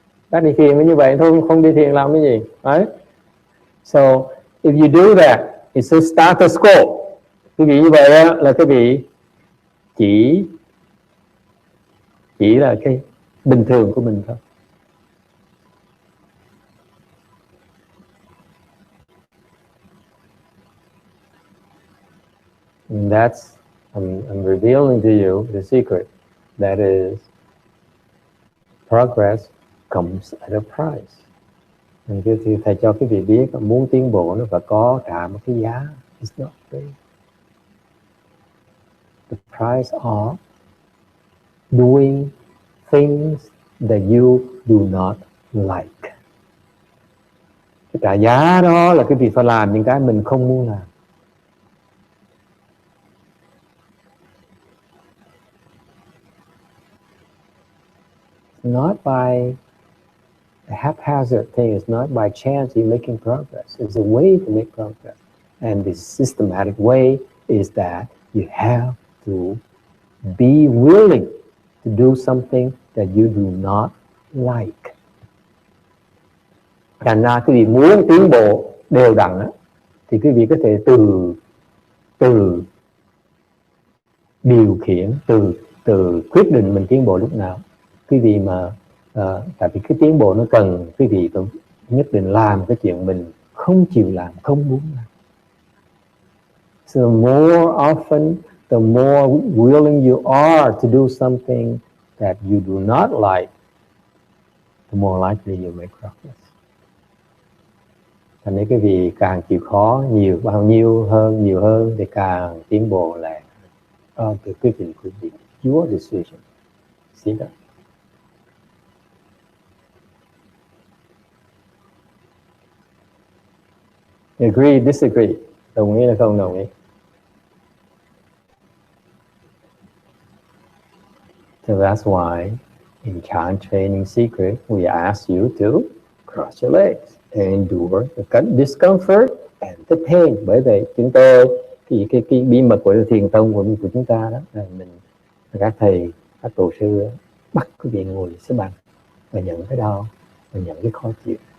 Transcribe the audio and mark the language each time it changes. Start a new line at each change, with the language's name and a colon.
Vietnamese: Bác đi thiền mới như vậy thôi, không đi thiền làm cái gì?
English: Right? So if you do that, it's a status quo.
Vietnamese: Quý vị như vậy đó, là quý vị chỉ là cái bình thường của mình thôi.
English: And that's I'm revealing to you the secret. That is, progress comes at a price.
Vietnamese: Thì thầy cho quý vị biết muốn tiến bộ nó phải có trả một cái giá.
English: It's not free. The price of doing things that you do not like.
Vietnamese: Cái trả giá đó là cái việc phải làm những cái mình không muốn làm.
English: Not by a haphazard thing, it's not by chance you're making progress. It's a way to make progress. And the systematic way is that you have to be willing to do something that you do not like.
Vietnamese: Thành ra quý vị muốn tiến bộ đều đặn đó, thì quý vị có thể từ điều khiển, từ quyết định mình tiến bộ lúc nào. Quý vị mà tại vì cái tiến bộ nó cần quý vị phải nhất định làm cái chuyện mình không chịu làm, không muốn làm.
English: So the more often, the more willing you are to do something that you do not like, the more likely you make progress.
Vietnamese: Thành nên cái vì càng chịu khó nhiều nhiều hơn thì càng tiến bộ lại. Cái quyết định của quý vị,
English: your decision. See that? Agree, disagree.
Vietnamese: Đồng ý là không đồng ý?
English: So that's why in Chan Training Secret we ask you to cross your legs and endure the discomfort and the pain.
Vietnamese: Bởi vậy chúng tôi cái bí mật của thiền tông của chúng ta đó là mình, các thầy, các tổ sư bắt quý vị ngồi xếp bằng và nhận cái đau và nhận cái khó chịu.